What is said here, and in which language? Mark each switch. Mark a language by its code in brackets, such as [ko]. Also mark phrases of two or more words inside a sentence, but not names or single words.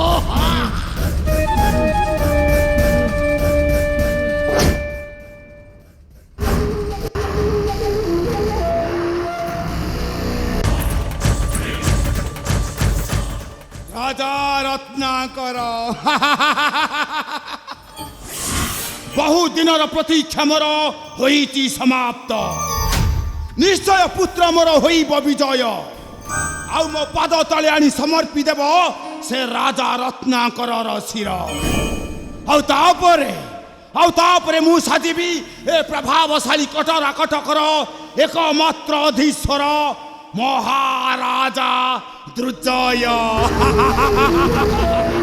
[or] ରାଜା ରତ୍ନାକର ବହୁ ଦିନର ପ୍ରତୀକ୍ଷା ମୋର ହଇଛି ସମାପ୍ତ। ନିଶ୍ଚୟ ପୁତ୍ର ମୋର ହଇବ ବିଜୟ। ଆଉ ମୋ ପାଦ ତଳେ ଆଣି ସମର୍ପି ଦେବ ସେ ରାଜା ରତ୍ନାକରର ଶିର। ଆଉ ତାପରେ ମୁଁ ସାଜିବି ଏ ପ୍ରଭାବଶାଳୀ କଟରା କଟକର ଏକମାତ୍ର ଅଧୀଶ୍ୱର ମହାରାଜା ଦୁର୍ଜୟ।